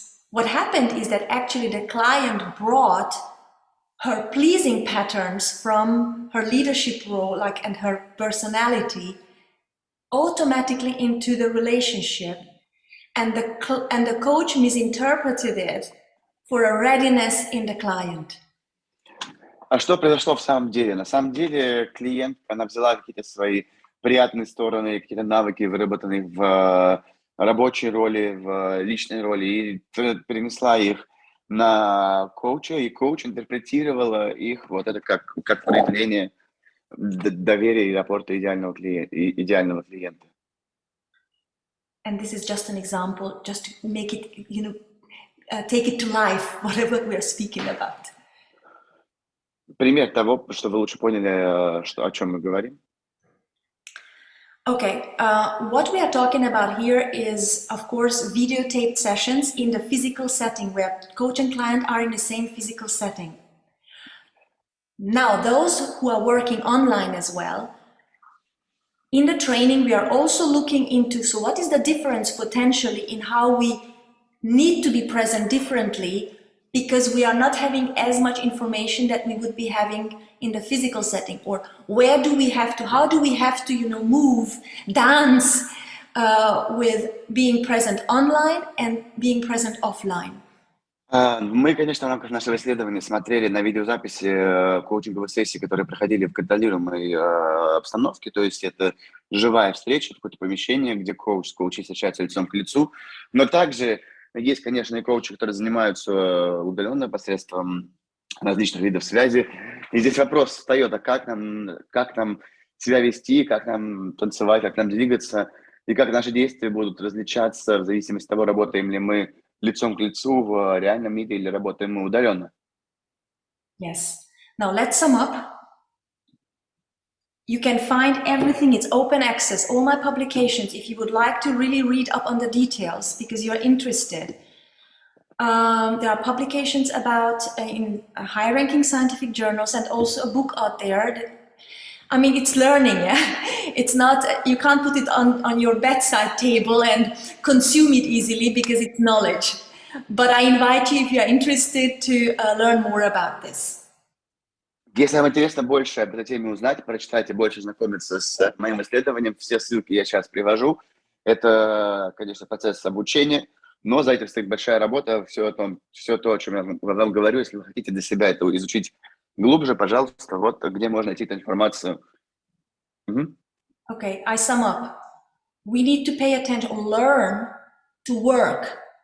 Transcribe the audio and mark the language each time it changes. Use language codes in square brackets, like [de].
[en] What happened is that actually the client brought her pleasing patterns from her leadership role, and her personality, automatically into the relationship, and the coach misinterpreted it for a readiness in the client. [ru] А что произошло в самом деле? На самом деле клиент, она взяла какие-то свои приятные стороны, какие-то навыки, выработанные в рабочей роли, в личной роли, и перенесла их на коуча, и коуч интерпретировала их вот это как проявление доверия и аппорта идеального клиента. [en] And this is just an example, just to make it, take it to life, whatever we are speaking about. [ru] Пример того, что вы лучше поняли, о чем мы говорим. [en] Okay, what we are talking about here is, of course, videotaped sessions in the physical setting where coach and client are in the same physical setting. Now, those who are working online as well, in the training, we are also looking into, so what is the difference potentially in how we need to be present differently, because we are not having as much information that we would be having in the physical setting, or how do we have to, move, dance with being present online and being present offline. [ru] Мы, конечно, в рамках нашего исследования смотрели на видеозаписи коучинговых сессий, которые проходили в контролируемой обстановке, то есть это живая встреча, какое-то помещение, где коуч с коучей встречаются лицом к лицу, но также есть, конечно, и коучи, которые занимаются удаленно посредством различных видов связи. И здесь вопрос встает, а как нам себя вести, как нам танцевать, как нам двигаться, и как наши действия будут различаться в зависимости от того, работаем ли мы лицом к лицу в реальном мире или работаем мы удаленно. [en] Yes. Now let's sum up. You can find everything, it's open access, all my publications, if you would like to really read up on the details because you're interested. There are publications about in high-ranking scientific journals, and also a book out there. It's learning, yeah? It's not, you can't put it on your bedside table and consume it easily because it's knowledge. But I invite you, if you are interested, to learn more about this. [ru] Если вам интересно больше об этой теме узнать, прочитайте, больше знакомиться с моим исследованием, все ссылки я сейчас привожу. Это, конечно, процесс обучения, но за этим стоит большая работа, все то, о чем я вам говорю. Если вы хотите для себя это изучить глубже, пожалуйста, вот где можно найти эту информацию. [en] Okay, I sum up. We need to pay attention, learn to work